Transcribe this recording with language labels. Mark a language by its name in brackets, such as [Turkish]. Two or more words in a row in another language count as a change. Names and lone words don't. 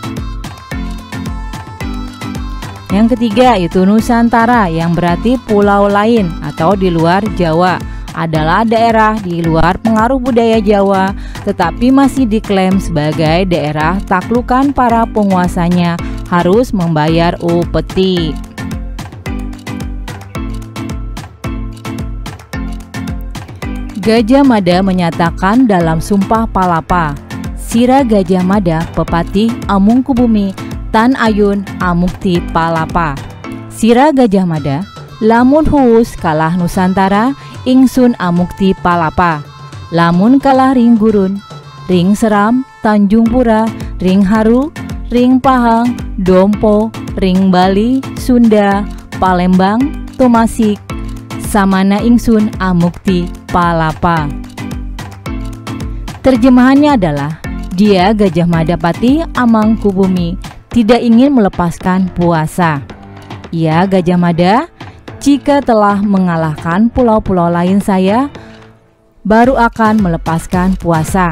[Indonesian] Yang ketiga itu Nusantara, yang berarti pulau lain atau di luar Jawa, adalah daerah di luar pengaruh budaya Jawa, tetapi masih diklaim sebagai daerah taklukan para penguasanya harus membayar upeti. Gajah Mada menyatakan dalam Sumpah Palapa, [Kawi] Sira Gajah Mada pepatih Amungkubumi Tan Ayun Amukti Palapa. Sira Gajah Mada, lamun huus kalah Nusantara, ingsun Amukti Palapa. Lamun kalah ring gurun, ring Seram, Tanjung Pura, ring Haru, ring Pahang, Dompo, ring Bali, Sunda, Palembang, Tomasik, samana ingsun Amukti Palapa. [Indonesian] Terjemahannya adalah, dia Gajah Mada Patih Amangkubumi tidak ingin melepaskan puasa. Ia Gajah Mada, jika telah mengalahkan pulau-pulau lain saya, baru akan melepaskan puasa.